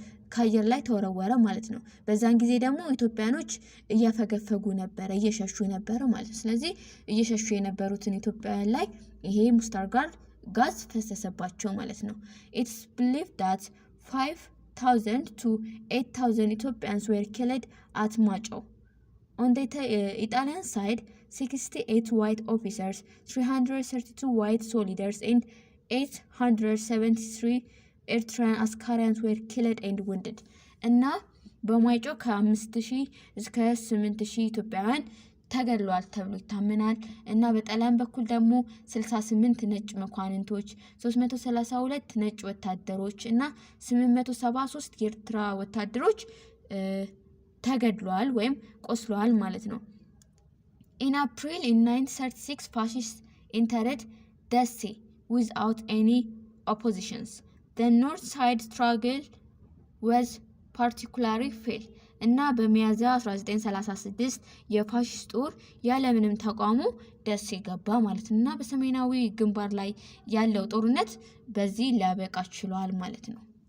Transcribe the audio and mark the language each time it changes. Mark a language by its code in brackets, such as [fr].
[am] ካየር ላይ ተወረወረ ማለት ነው። በዛን ጊዜ ደግሞ ኢትዮጵያኖች እያፈገፈጉ ነበር፣ እየሸሹ ነበር ማለት ነው። ስለዚህ እየሸሹ የነበሩትን ኢትዮጵያውያን ላይ ይሄ ሙስታር ጋዝ ፈሰሰባቸው ማለት ነው። [en] It's believed that 5,000 to 8,000 Ethiopians were killed at Macho. On the Italian side, 68 white officers, 332 white soldiers, and 873 Eritrean askarians were killed and wounded. [am] እና በማይጮ ከ5000 እስከ 8000 ኢትዮጵያውያን ተገድለዋል ተብሎ ይታመናል። እና በጣሊያን በኩል ደግሞ 68 ነጭ መኳንንቶች፣ 332 ነጭ ወታደሮች እና 873 የኤርትራ ወታደሮች ተገድለዋል ወይም ቆስለዋል ማለት ነው። [en] In April 936 fascists entered Dessie without any oppositions. The north side struggle was particularly failed. [am] እና በሚያዝያ 1936 የፋሺስት ጦር ያለምንም ተቃውሞ ደሴ ገባ ማለት ነው። እና በሰሜናዊ ግንባር ላይ ያለው ጦርነት በዚህ ሊያበቃ ችሏል ማለት ነው።